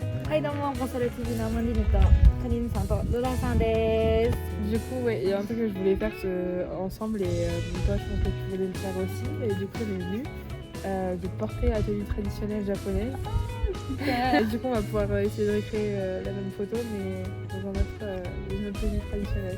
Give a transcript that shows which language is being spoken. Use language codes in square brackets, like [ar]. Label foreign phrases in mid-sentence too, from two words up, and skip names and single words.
[ja] はいどうも、ボソル TV のアマンディネとカリンさんとドダさんです。 [fr] Du coup, ouais, il y a un truc que je voulais faire ensemble et toi, je pense que tu voulais le faire aussi. Et du coup, on est venu de porter la tenue traditionnelle japonaise. Et du coup, on va pouvoir essayer de recréer la même photo, mais dans une autre tenue traditionnelle.